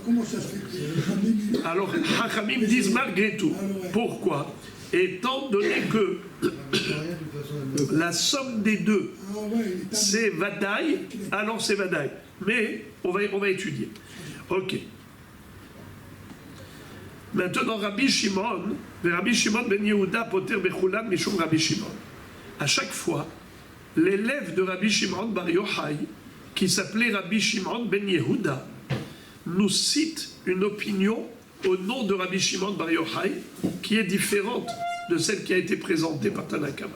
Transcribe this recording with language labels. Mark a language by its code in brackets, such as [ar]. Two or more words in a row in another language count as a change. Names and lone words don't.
[fr] Alors, Hachamim disent malgré tout. Pourquoi? Étant donné que La somme des deux, c'est Vadaï, alors c'est Vadaï. Mais on va étudier. Ok. Maintenant, [he] רבי שמעון בן יהודה פוטר בכולן משום רבי שמעון. [fr] À chaque fois, l'élève de Rabbi Shimon bar Yochai, qui s'appelait Rabbi Shimon ben Yehuda, nous cite une opinion au nom de Rabbi Shimon bar Yochai qui est différente de celle qui a été présentée par Tanakama.